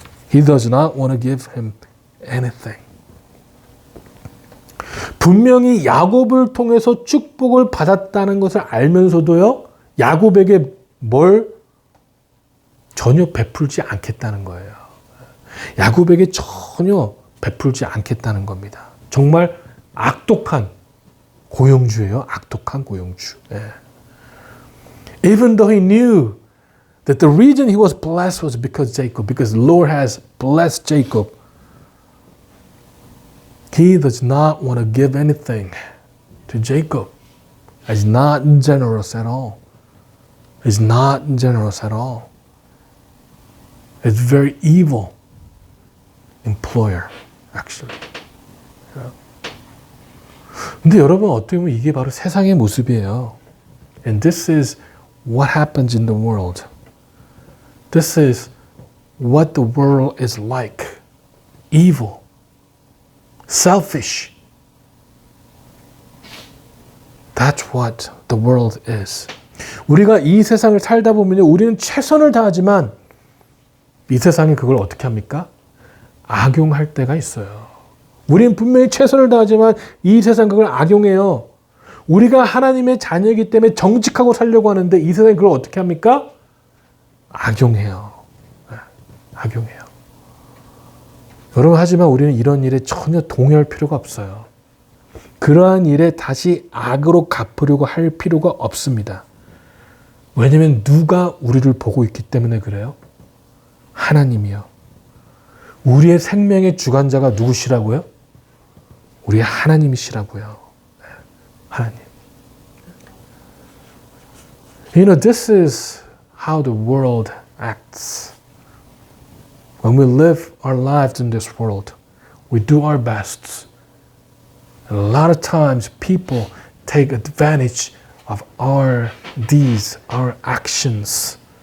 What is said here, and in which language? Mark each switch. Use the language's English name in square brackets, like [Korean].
[English] He does not want to give him anything. [Korean] 분명히 야곱을 통해서 축복을 받았다는 것을 알면서도요, 야곱에게 뭘 전혀 베풀지 않겠다는 거예요. 야곱에게 전혀 베풀지 않겠다는 겁니다. 정말 악독한 고용주예요. 악독한 고용주. 예. [English] Even though he knew that the reason he was blessed was because the Lord has blessed Jacob, he does not want to give anything to Jacob. He's not generous at all. He's not generous at all. It's very evil employer, actually. [Korean] 근데 여러분, 어떻게 보면 이게 바로 세상의 모습이에요. [English] And this is what happens in the world. This is what the world is like. Evil. Selfish. That's what the world is. [Korean] 우리가 이 세상을 살다 보면 우리는 최선을 다하지만 이 세상이 그걸 어떻게 합니까? 악용할 때가 있어요. 우리는 분명히 최선을 다하지만 이 세상 그걸 악용해요. 우리가 하나님의 자녀이기 때문에 정직하고 살려고 하는데 이 세상이 그걸 어떻게 합니까? 악용해요. 악용해요. 여러분, 하지만 우리는 이런 일에 전혀 동요할 필요가 없어요. 그러한 일에 다시 악으로 갚으려고 할 필요가 없습니다. 왜냐하면 누가 우리를 보고 있기 때문에 그래요? 하나님이요. 우리의 생명의 주관자가 누구시라고요? 우리 하나님이시라고요. 하나님. [English] You know, this is how the world acts. When we live our lives in this world, we do our best. And a lot of times people take advantage of our deeds, our actions.